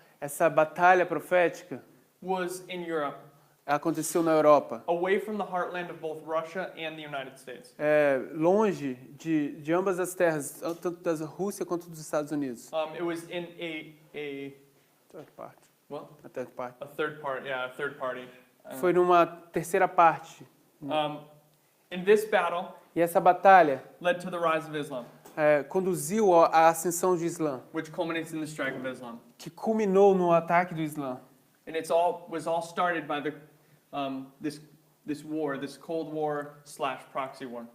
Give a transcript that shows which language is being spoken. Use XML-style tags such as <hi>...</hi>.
<pt>essa batalha profética</pt> <en>was in Europe,</en> <pt>aconteceu na Europa,</pt> <en>away from the heartland of both Russia and the United States.</en> <pt>longe de ambas as terras, tanto da Rússia quanto dos Estados Unidos.</pt> <en>It was in a Third part. well, A third part. a third part, yeah, a third party.</en> <pt>Foi numa terceira parte.</pt> <en>In this battle,</en> <pt>E essa batalha</pt> <en>led to the rise of Islam,</en> <pt>conduziu à ascensão de Islã,</pt> <en>which culminates in the strike of Islam.</en> <pt>que culminou no ataque do Islã.</pt> <en>And was all started by this war, this Cold War / proxy war.</en>